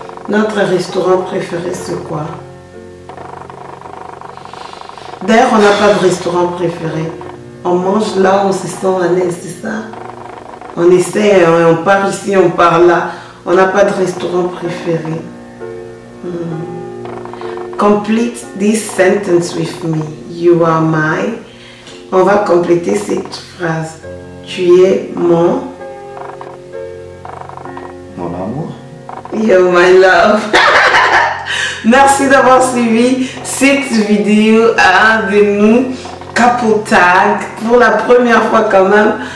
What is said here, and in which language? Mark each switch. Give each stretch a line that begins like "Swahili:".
French: Notre restaurant préféré, c'est quoi? D'ailleurs, on n'a pas de restaurant préféré. On mange là où on se sent à l'aise, c'est ça? On essaie, on part ici, on part là. On n'a pas de restaurant préféré.
English: Complete this sentence with me. You are my...
French: On va compléter cette phrase. Tu es mon... Mon amour.
English: You're my love.
French: Merci d'avoir suivi cette vidéo de nous, Couple Tag, pour la première fois quand même.